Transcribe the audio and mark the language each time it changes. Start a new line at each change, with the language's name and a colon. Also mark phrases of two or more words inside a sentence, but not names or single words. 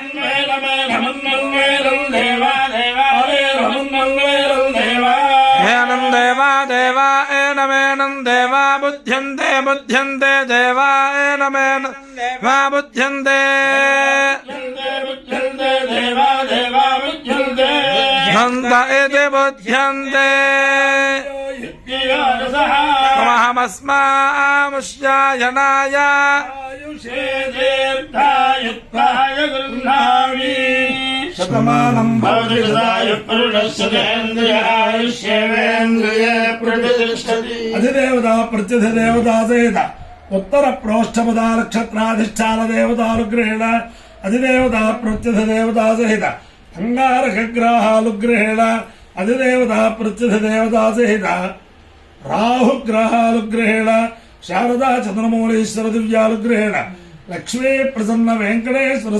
Sanskrit: एनं देवा देवा एनमेनं देवा बुध्यन्ते बुध्यन्ते देवा एनमेन वा बुध्यन्ते हन्त इति बुध्यन्ते त्वमहमस्मामुष्यायनाय శతమానం అధిదేవత ప్రత్యధిదేవత సహిత ఉత్తర ప్రోష్ఠపద నక్షత్రాధిష్టాన దేవతానుగ్రహేణ అధిదేవత ప్రత్యధిదేవత సహిత అంగారకగ్రహాలుగ్రహేణ అధిదేవత ప్రత్యధిదేవత సహిత రాహుగ్రహాలుగ్రహేణ శారదా చంద్రమౌళీశ్వర దివ్యానుగ్రహేణ లక్ష్మీ ప్రసన్న వెంకటేశ్వర